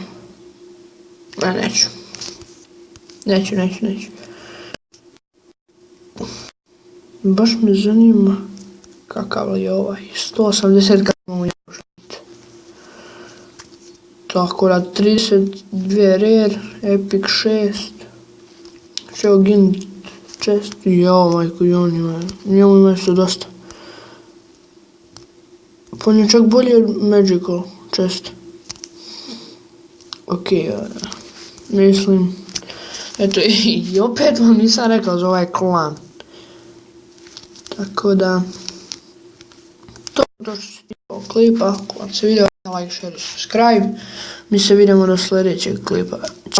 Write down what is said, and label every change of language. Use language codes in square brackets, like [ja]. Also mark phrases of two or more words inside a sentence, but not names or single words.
[bs] Ne, neću. Neću. Baš me zanima kakav je ovaj 180 grama jabušnice. Tako da 32 rare, epic 6, Shogun chest, jao majko, njemu ima isto dosta. Pa on je čak bolji od [en] magical chest. [bs] Ok, mislim, eto i opet vam nisam rekao za ovaj klan. Tako da, to što se tiče ovog klipa. Ako vam se video, [en] like, share, subscribe. [bs] Mi se vidimo do sljedećeg klipa.